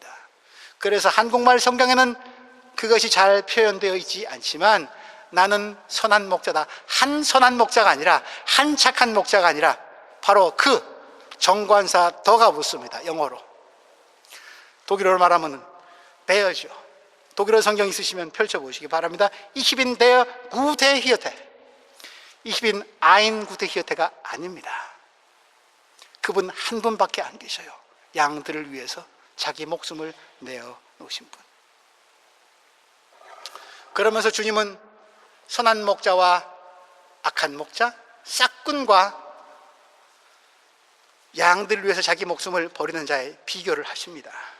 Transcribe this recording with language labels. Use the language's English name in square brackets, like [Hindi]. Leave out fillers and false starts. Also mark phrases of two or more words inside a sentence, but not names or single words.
[Korean] 그래서 한국말 성경에는 그것이 잘 표현되어 있지 않지만 나는 선한 목자다, 한 선한 목자가 아니라, 한 착한 목자가 아니라 바로 그 정관사 더가 붙습니다. 영어로. 독일어로 말하면 베어죠. 독일어 성경 있으시면 펼쳐보시기 바랍니다. [German] Ich bin der gute Hirte. Ich bin ein gute Hirte [Korean] 가 아닙니다. 그분 한 분밖에 안 계셔요. 양들을 위해서 자기 목숨을 내어 놓으신 분. 그러면서 주님은 선한 목자와 악한 목자, 싹군과 양들을 위해서 자기 목숨을 버리는 자의 비교를 하십니다.